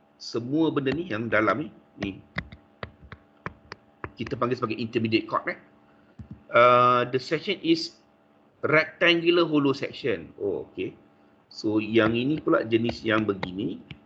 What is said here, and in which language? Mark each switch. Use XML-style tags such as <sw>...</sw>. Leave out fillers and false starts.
<ms>Semua benda ni yang dalam ni. Kita panggil sebagai intermediate chord.</ms> <en>The section is rectangular hollow section. Oh, okay.</en> <ms>So yang ini pula jenis yang begini.</ms>